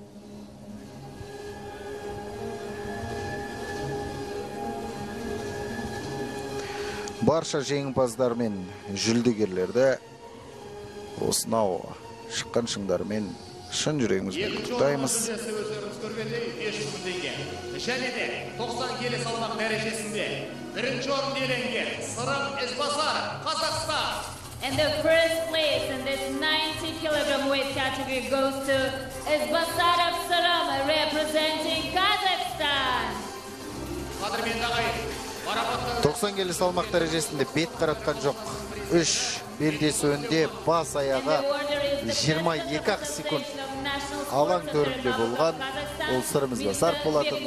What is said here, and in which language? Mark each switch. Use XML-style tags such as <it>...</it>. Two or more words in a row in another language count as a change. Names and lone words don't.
<kk>Барша жеңімпаздар мен жүлдегерлерді осынау шыққан шыңдармен шын жүрегімізбен құттықтаймыз. Және де 90 келі салмақ дәрежесінде бірінші орын иеленген Сырым Ізбасар, Қазақстан.</kk> <en>And the first place in this 90 kilogram weight category goes to Ізбасаров Сырым, representing Kazakhstan.</en> <kk>90 келі салмақ дәрежесінде бет қаратқан жоқ. 3 белдесуінде бас аяғы 22 секунд алаң төрінде болған ол Сырым Ізбасар болатын.</kk>